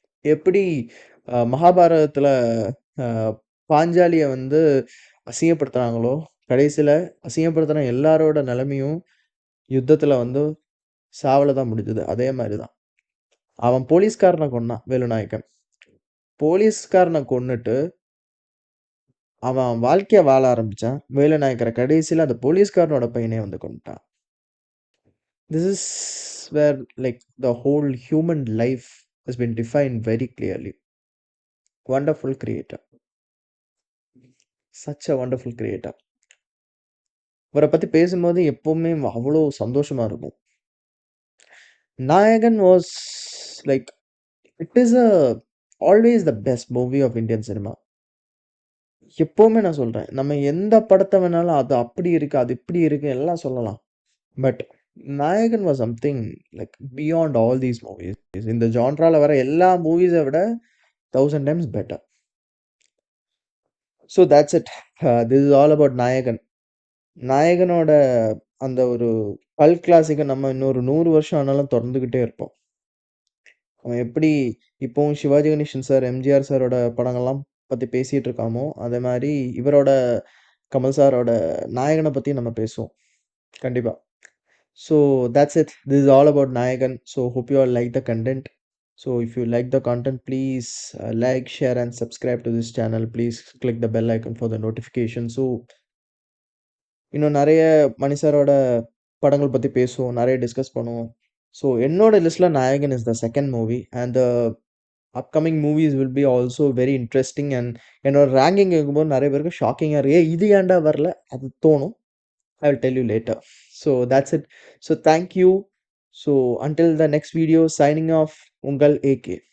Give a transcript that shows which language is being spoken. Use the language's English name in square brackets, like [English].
[Tamil] எப்படி மகாபாரதத்துல அ பாஞ்சாலிய வந்து அசிங்கப்படுத்துனாங்களோ, கடைசில அசிங்கப்படுத்துன எல்லாரோட நெலைமையும் யுத்தத்துல வந்து சாவுல தான் முடிஞ்சது. அதே மாரி தான். அவன் போலீஸ்காரன கொன்னான், வேலுநாயக்கன். போலீஸ்காரன கொன்னுட்டு, அவன் வாழ்க்கைய வாழ ஆரம்பிச்சான். வேலுநாயக்கர கடைசில அந்த போலீஸ்காரனோட பையனே வந்து கொன்னுட்டான். [English] This is where like the whole human life has been defined very clearly. Wonderful creator. Such a wonderful creator. [Tamil] இவர பத்தி பேசும்போது எப்பவுமே அவ்வளோ சந்தோஷமா இருக்கும். நாயகன் [English] Was like it is always the best movie of Indian cinema. [Tamil] எப்பவுமே நான் சொல்றேன். நம்ம எந்த படத்த வேணாலும் அது அப்படி இருக்கு, அது இப்படி இருக்கு எல்லாம் சொல்லலாம். [English] But Nayakan was something like beyond all these movies. [Tamil] இந்த ஜான்ரால வர எல்லா மூவிஸ விட [English] 1000 times better. So that's it. This is all about Nayakan. [Tamil] நாயகனோட அந்த ஒரு கல்ட் கிளாசிக்க நம்ம இன்னொரு 100 வருஷம் ஆனாலும் தொடர்ந்துகிட்டே இருப்போம். அவன் எப்படி இப்பவும் சிவாஜி கணேசன் சார், எம்ஜிஆர் சாரோட படங்கள்லாம் பத்தி பேசிட்டு இருக்காமோ, அதே மாரி இவரோட கமல் சாரோட நாயகன பத்தி நம்ம பேசுவோம். கண்டிப்பா. [English] So that's it. This is all about Nayagan. So hope you all like the content. So if you like the content, please like, share and subscribe to this channel. Please click the bell icon for the notification. [Tamil] So இன்னும் நெறைய மணி சாரோட படங்கள் பத்தி பேசுவோம். நெறைய discuss பண்ணுவோம். [English] so [Tamil] என்னோட லிஸ்ட்ல [English] Nayakan is the second movie and the upcoming movies will be also very interesting and [Tamil] என்னோட ரேங்கிங் இருக்கும்போது நெறைய பேருக்கு ஷாக்கிங்கா இருக்கு. இது ஏன்டா வரல? அது தோணும். [English] I will tell you later. So that's it. So thank you. So until the next video, signing off, Ungal AK.